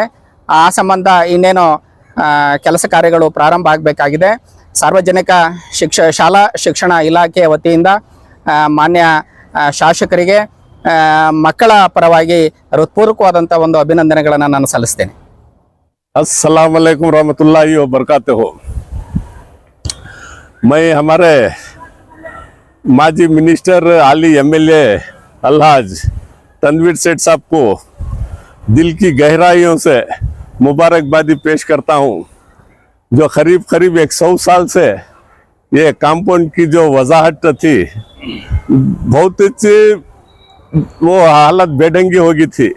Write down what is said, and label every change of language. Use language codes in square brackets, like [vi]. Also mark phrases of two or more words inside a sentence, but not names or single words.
[kn] ಆ ಸಂಬಂಧ ಇನ್ನೇನೋ ಕೆಲಸ ಕಾರ್ಯಗಳು ಪ್ರಾರಂಭ ಆಗಬೇಕಾಗಿದೆ। ಸಾರ್ವಜನಿಕ ಶಾಲಾ ಶಿಕ್ಷಣ ಇಲಾಖೆ ವತಿಯಿಂದ ಮಾನ್ಯ ಶಾಸಕರಿಗೆ ಮಕ್ಕಳ ಪರವಾಗಿ ಹೃತ್ಪೂರ್ವಕವಾದಂಥ ಒಂದು ಅಭಿನಂದನೆಗಳನ್ನು ನಾನು ಸಲ್ಲಿಸ್ತೇನೆ। [ar] السلام عليكم رحمة الله و بركاته. [ur] میں ہمارے ماضی منسٹر عالی ایم ایل اے الحاج تنویر سیٹھ صاحب کو دل کی گہرائیوں سے مبارکبادی پیش کرتا ہوں، جو قریب 100 سال سے یہ کمپاؤنڈ کی جو وجاہت تھی بہت اچھی وہ حالت بے ڈھنگی ہو گئی تھی.